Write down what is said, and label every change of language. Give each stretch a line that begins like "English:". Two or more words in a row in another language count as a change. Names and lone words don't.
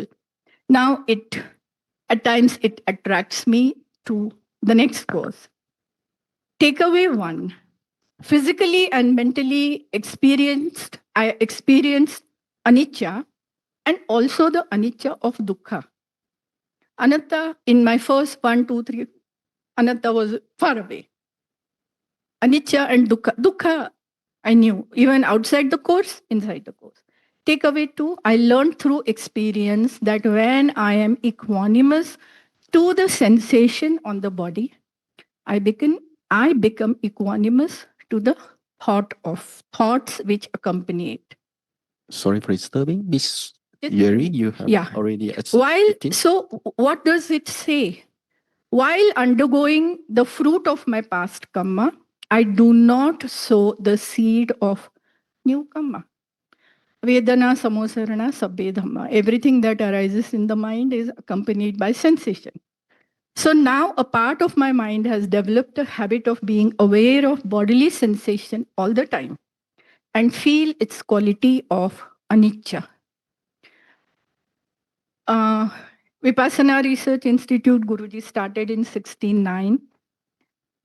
English: Now at times it attracts me to the next course. Takeaway 1. Physically and mentally I experienced anicca and also the anicca of dukkha. Anatta, in my first 1, 2, 3, anatta was far away. Anicca and dukkha. Dukkha, I knew, even outside the course, inside the course. Takeaway 2, I learned through experience that when I am equanimous to the sensation on the body, I become equanimous to the thoughts which accompany it. Sorry for disturbing. Miss Yeri, you have already So what does it say? While undergoing the fruit of my past karma, I do not sow the seed of new karma.
Pali: Vedana, samosarana, sabbe dhamma.
English: Everything that arises in the mind is accompanied by sensation. So now a part of my mind has developed a habit of being aware of bodily sensation all the time and feel its quality of anicca. Vipassana Research Institute, Guruji started in 1609.